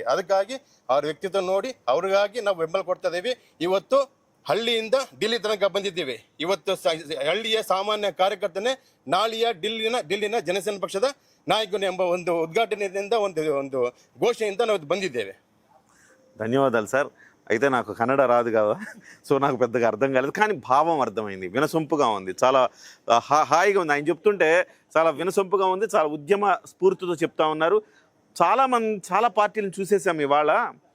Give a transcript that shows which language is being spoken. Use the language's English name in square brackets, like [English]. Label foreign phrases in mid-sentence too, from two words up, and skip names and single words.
[Kannada] ಅದಕ್ಕಾಗಿ ಅವ್ರ ವ್ಯಕ್ತಿತ್ವ ನೋಡಿ ಅವ್ರಿಗಾಗಿ ನಾವು ಬೆಂಬಲ ಕೊಡ್ತಾ ಇದ್ದೀವಿ. ಇವತ್ತು ಹಳ್ಳಿಯಿಂದ ఢిల్లీ ತನಕ ಬಂದಿದ್ದೀವಿ. ಇವತ್ತು ಹಳ್ಳಿಯ ಸಾಮಾನ್ಯ ಕಾರ್ಯಕರ್ತನೇ ನಾಳೆಯ ఢిಲ್ಲಿನ ಜನಸೇನಾ ಪಕ್ಷದ ನಾಯಕನು ಎಂಬ ಒಂದು ಉದ್ಘಾಟನೆಯಿಂದ ಒಂದು ಘೋಷಣೆಯಿಂದ ನಾವು ಬಂದಿದ್ದೇವೆ. [Telugu] ధన్యవాదాలు సార్. అయితే నాకు కన్నడ రాదు కదా, సో నాకు పెద్దగా అర్థం కాలేదు, కానీ భావం అర్థమైంది, వినసొంపుగా ఉంది, చాలా హాయిగా ఉంది. ఆయన చెప్తుంటే చాలా వినసొంపుగా ఉంది, చాలా ఉద్యమ స్ఫూర్తితో చెప్తా ఉన్నారు. చాలా పార్టీలను చూసేసాం ఇవాళ.